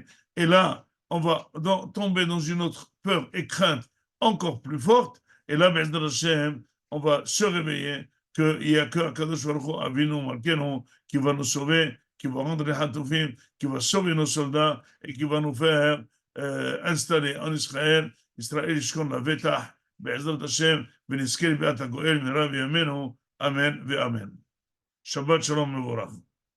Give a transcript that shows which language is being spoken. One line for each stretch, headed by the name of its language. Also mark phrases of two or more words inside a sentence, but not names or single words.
French: Et là, on va tomber dans une autre peur et crainte encore plus forte. Et là, Hashem, on va se réveiller qu'il n'y a que
Hebrew: הקדוש ברוך הוא, אבינו מלכנו,
French: qui va nous sauver, qui va rendre les Hatoufim, qui va sauver nos soldats et qui va nous faire installer en Israël,
Hebrew: ישראל ישכון לבטח, בעזרת השם, ונזכה לביאת הגואל מהרה בימינו, אמן ואמן. שבת שלום מבורך.